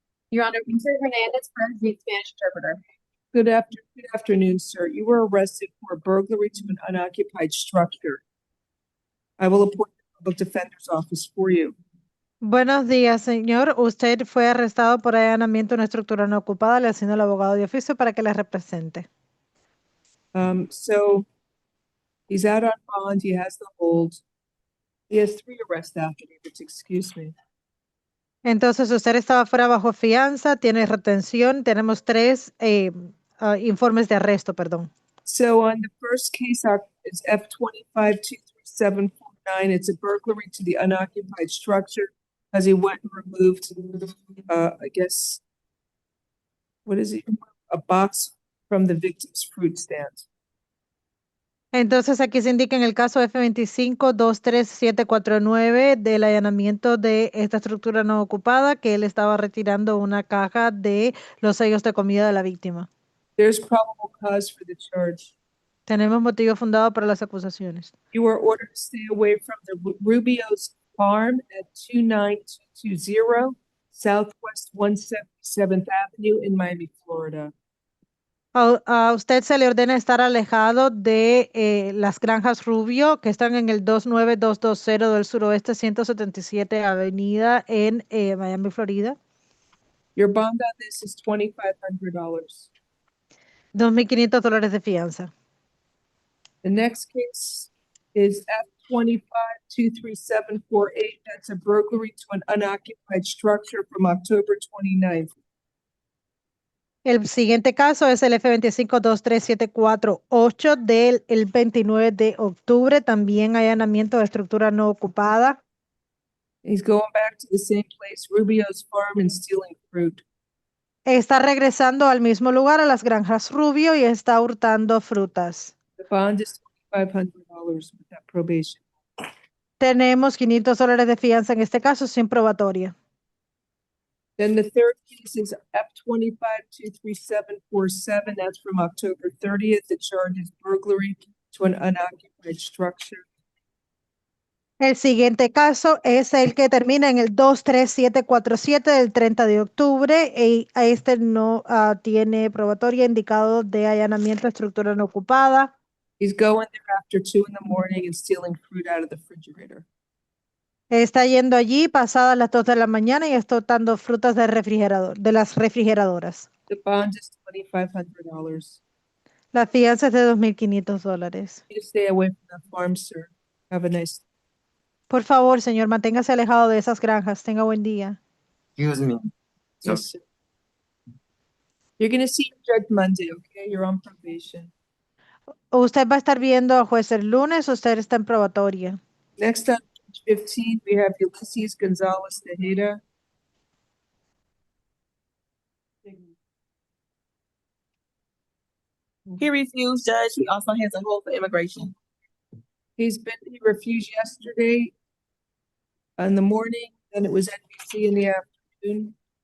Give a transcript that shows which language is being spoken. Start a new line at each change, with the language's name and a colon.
English: Your Honor, Mr. Hernandez Perez needs Spanish interpreter. Good afternoon, sir. You were arrested for burglary to an unoccupied structure. I will appoint the public defender's office for you.
Spanish: Buenos días, señor. Usted fue arrestado por allanamiento en una estructura no ocupada. Le asigno al abogado de oficio para que le represente.
English: So he's out on bond. He has the hold. He has 3 arrest affidavits, excuse me.
Spanish: Entonces, usted estaba fuera bajo fianza, tiene retención. Tenemos 3 informes de arresto, perdón.
English: So on the first case, it's F25-23749. It's a burglary to the unoccupied structure as he went and removed, I guess, what is it? A box from the victim's fruit stand.
Spanish: Entonces, aquí se indica en el caso F25-23749 del allanamiento de esta estructura no ocupada que él estaba retirando una caja de los sellos de comida de la víctima.
English: There's probable cause for the charge.
Spanish: Tenemos motivo fundado para las acusaciones.
English: You were ordered to stay away from the Rubio's farm at 29220 Southwest 177th Avenue in Miami, Florida.
Spanish: A usted se le ordena estar alejado de las granjas Rubio, que están en el 29220 del suroeste 177 Avenida en Miami, Florida.
English: Your bond on this is $2,500.
Spanish: $2,500 de fianza.
English: The next case is F25-23748. That's a burglary to an unoccupied structure from October 29th.
Spanish: El siguiente caso es el F25-23748 del el 29 de octubre, también allanamiento de estructura no ocupada.
English: He's going back to the same place, Rubio's farm, and stealing fruit.
Spanish: Está regresando al mismo lugar, a las granjas Rubio, y está hurtando frutas.
English: The bond is $2,500 with that probation.
Spanish: Tenemos $500 de fianza en este caso sin probatoria.
English: Then the third case is F25-23747. That's from October 30th. The charge is burglary to an unoccupied structure.
Spanish: El siguiente caso es el que termina en el 23747 del 30 de octubre y a este no tiene probatoria indicado de allanamiento de estructura no ocupada.
English: He's going there after 2 in the morning and stealing fruit out of the refrigerator.
Spanish: Está yendo allí pasadas las 2 de la mañana y está hurtando frutas del refrigerador, de las refrigeradoras.
English: The bond is $2,500.
Spanish: La fianza es de $2,500.
English: You stay away from that farm, sir. Have a nice day.
Spanish: Por favor, señor, manténgase alejado de esas granjas. Tenga buen día.
English: Excuse me. Yes, sir. You're going to see your judge Monday, okay? You're on probation.
Spanish: Usted va a estar viendo al juez el lunes, usted está en probatoria.
English: Next on page 15, we have Ulysses Gonzalez Tejeda. He refused, Judge. He also has a hold for immigration. He refused yesterday in the morning, then it was NBC in the afternoon.